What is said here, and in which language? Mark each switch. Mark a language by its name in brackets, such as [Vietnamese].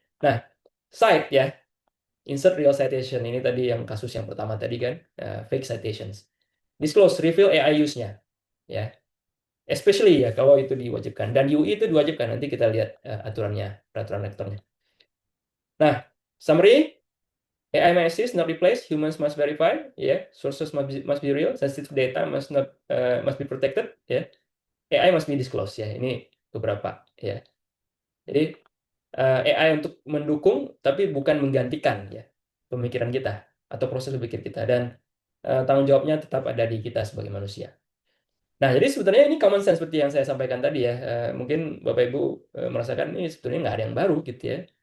[Indonesian] Nah, cite ya, [English] insert real citation [Indonesian] ini tadi yang kasus yang pertama tadi kan, [English] fake citations. Disclose, reveal AI use- [Indonesian] nya ya. [English] Especially [Indonesian] ya kalau itu diwajibkan. Dan UI itu diwajibkan. Nanti kita lihat aturannya, peraturan rektornya. [English] Nah, summary, AI may assist, not replace, humans must verify, ya, sources must be real, sensitive data must be protected, ya, AI must be disclosed, ya. [Indonesian] Ini beberapa, ya. Jadi AI untuk mendukung tapi bukan menggantikan ya pemikiran kita atau proses berpikir kita, dan tanggung jawabnya tetap ada di kita sebagai manusia. Nah, jadi sebetulnya ini [English] common sense [Indonesian] seperti yang saya sampaikan tadi ya. Mungkin Bapak Ibu merasakan ini sebetulnya nggak ada yang baru gitu ya.